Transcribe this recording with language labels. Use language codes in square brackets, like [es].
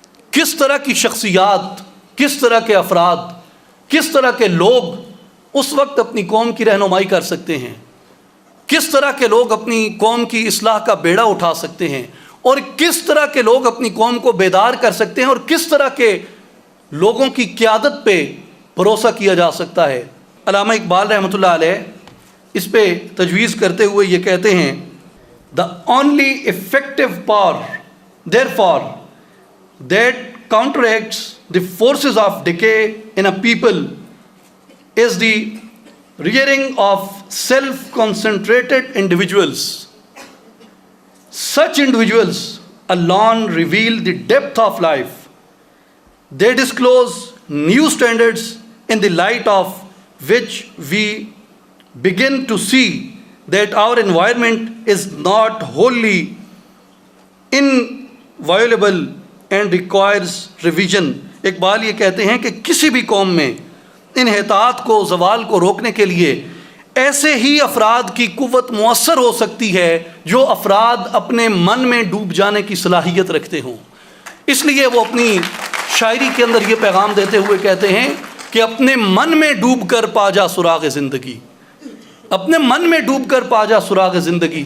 [ur] کس طرح کی شخصیات، کس طرح کے افراد، کس طرح کے لوگ اس وقت اپنی قوم کی رہنمائی کر سکتے ہیں؟ کس طرح کے لوگ اپنی قوم کی اصلاح کا بیڑا اٹھا سکتے ہیں؟ اور کس طرح کے لوگ اپنی قوم کو بیدار کر سکتے ہیں؟ اور کس طرح کے لوگوں کی قیادت پہ بھروسہ کیا جا سکتا ہے؟ علامہ اقبال رحمۃ اللہ علیہ اس پہ تجویز کرتے ہوئے یہ کہتے ہیں [en] the only effective power therefore that counteracts the forces of decay in a people is the rearing of self-concentrated individuals. Such individuals alone reveal the depth of life. They disclose new standards in the light of which we begin to see that our environment is not wholly inviolable and requires revision. [ur] Iqbal یہ کہتے ہیں کہ کسی بھی قوم میں انحطاط کو، زوال کو روکنے کے لیے ایسے ہی افراد کی قوت مؤثر ہو سکتی ہے جو افراد اپنے من میں ڈوب جانے کی صلاحیت رکھتے ہوں. اس لیے وہ اپنی شاعری کے اندر یہ پیغام دیتے ہوئے کہتے ہیں کہ اپنے من میں ڈوب کر پا جا سراغ زندگی، اپنے من میں ڈوب کر پا جا سراغ زندگی.